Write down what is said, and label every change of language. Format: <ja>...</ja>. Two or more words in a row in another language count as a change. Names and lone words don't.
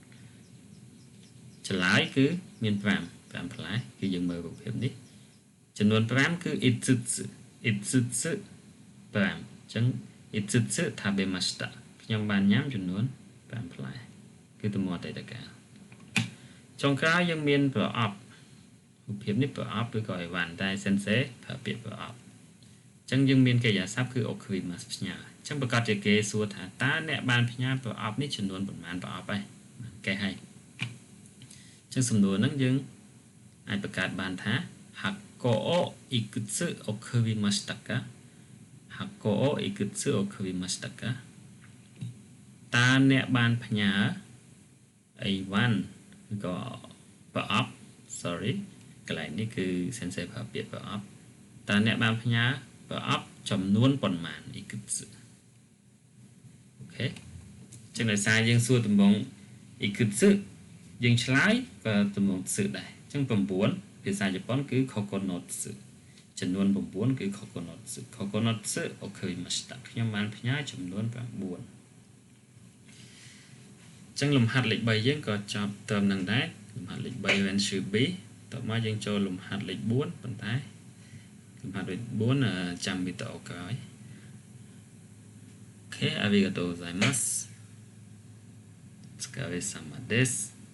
<km>ចម្លើយគឺមាន5ផ្លែគឺយើងមើលរូបភាពនេះចំនួន5គឺ itsutsu 5អញ្ចឹង itsutsu ថាបេម៉ាស្តាខ្ញុំបានញ៉ាំចំនួន5ផ្លែគឺទម្រង់អតីតកាលចុងក្រោយយើងមានប្រអប់រូបភាពនេះប្រអប់ឬក៏អីវ៉ាន់តែ sensei ប្រើពាក្យ ប្រអប់អញ្ចឹងយើងមានកិរិយាសព្ទគឺ okurimasu ផ្ញើអញ្ចឹងប្រកាសជាគេសួរថាតើអ្នកបានផ្ញើប្រអប់នេះចំនួនប៉ុន្មានប្រអប់ហើយកេះហើយអញ្ចឹងសំណួរហ្នឹងយើងអាចបង្កើតបានថា</km> <ja>箱をいくつ送りましたか箱をいくつ送りましたか</ja> <km>តើអ្នកបានផ្ញើអីវ៉ាន់ឬក៏ ប្រអប់ sorry កន្លែងនេះគឺ sensei ប្រើពាក្យប្រអប់តើអ្នកបានផ្ញើប្រអប់ចំនួនប៉ុន្មាន ikutsu អូខេចឹងដោយសារយើងសួរតំង ikutsu យើងឆ្លើយក៏តំងสึដែរចឹង9ភាសាជប៉ុនគឺ kokonotsu ចំនួន9គឺ</km> <ja>九つ送りました</ja> <km>ខ្ញុំបានផ្ញើចំនួន9 ចឹងលំហាត់លេខ3យើងក៏ចប់ត្រឹមនឹងដែរលំហាត់លេខ3 Venture B តមកយើងចូលលំហាត់លេខ4ប៉ុន្តែលំហាត់លេខ4ចាំវីដេអូក្រោយអូខេ</km> <ja>ありがとうございますお疲れ様です</ja>